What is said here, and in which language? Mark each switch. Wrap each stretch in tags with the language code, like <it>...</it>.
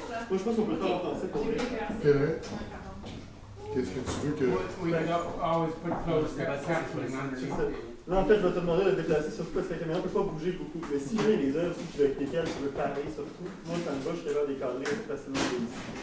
<fr>Moi, je pense qu'on peut le faire en français pour vrai. Québec, qu'est-ce que tu veux que...</fr> <en>We can always put closed captioning underneath.</en> <fr>Là, en fait, je vais te demander de te déplacer surtout parce que la caméra ne peut pas bouger beaucoup. Mais si j'ai les œuvres avec lesquelles tu veux parler surtout, moi, ça me va, je suis capable de les cadrer assez facilement de ici.</fr>